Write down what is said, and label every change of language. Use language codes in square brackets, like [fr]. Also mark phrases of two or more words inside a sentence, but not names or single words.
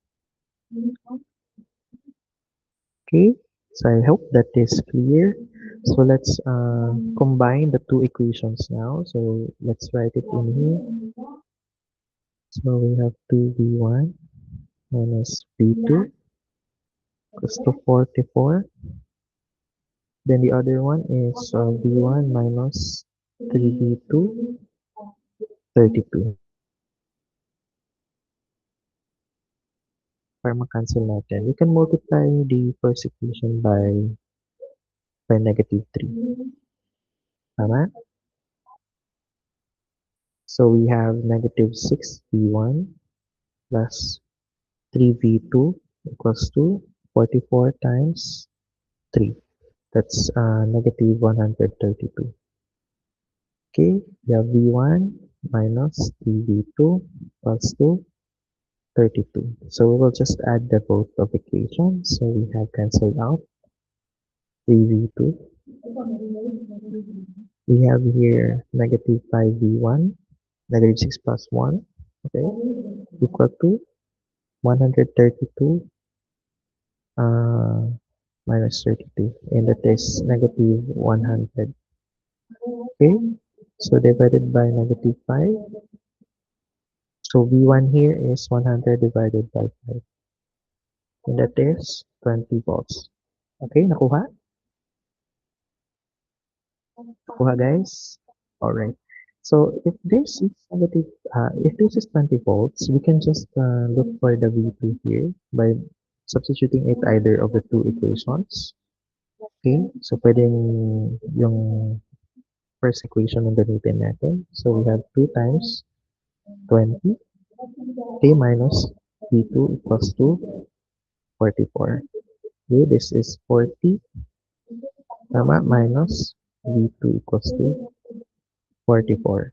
[en] Okay, so I hope that is clear. So let's combine the two equations now. So let's write it in here. So we have 2v1 minus v2 equals to 44. Then the other one is v1 minus 3v2, 32. [tl] Para ma-cancel natin, [en] we can multiply the first equation by negative 3. Tama? So we have negative 6v1 plus 3v2 equals to 44 times 3. That's negative 132. Okay, we have v1 minus 3v2 equals to 32. So we will just add the both of equations. So we have cancelled out 3v2. We have here negative 5v1, negative 6 plus 1, okay, equal to 132 minus 32, and that is negative 100. Okay, so divided by negative 5. So v1 here is 100 divided by 5, and that is 20 volts. [tl] Okay, nakuha? Nakuha, guys? [en] Alright. So if this is 20 volts, we can just look for the V2 here by substituting it either of the two equations. Okay, so [tl] pwedeng yung [en] first equation [tl] ang gamitin natin. [en] So we have 2 times 20, okay, minus V2 equals to 44. Okay, this is 40, tama, minus V2 equals to 44.